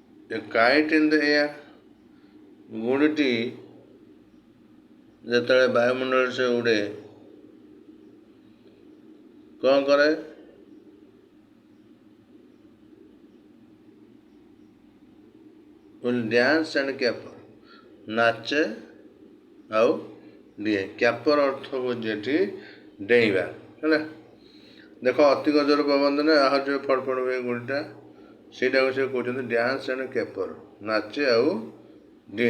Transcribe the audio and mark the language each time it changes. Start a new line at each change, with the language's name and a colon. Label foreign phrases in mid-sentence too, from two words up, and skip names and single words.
English: A kite in the air,
Odia: गुड़ीटी ଯେତେବେଳେ ବାୟୁମଣ୍ଡଳରେ ସେ ଉଡ଼େ କ'ଣ କରେ?
English: will dance and caper,
Odia: ନାଚେ ଆଉ ଡିଏ। କ୍ୟାପର ଅର୍ଥ ହେଉଛି ଏଠି ଡେଇଁବା ହେଲା। ଦେଖ ଅଧିକ ଜୋର ପବନ ଦେଲେ ଆହୁରି ଯେଉଁ ଫଡ଼ଫଡ଼ ହୁଏ ଗୁଡ଼ିଟା, ସେଇଟାକୁ ସେ କହୁଛନ୍ତି
English: dance and caper,
Odia: ନାଚେ ଆଉ ଡିଏ।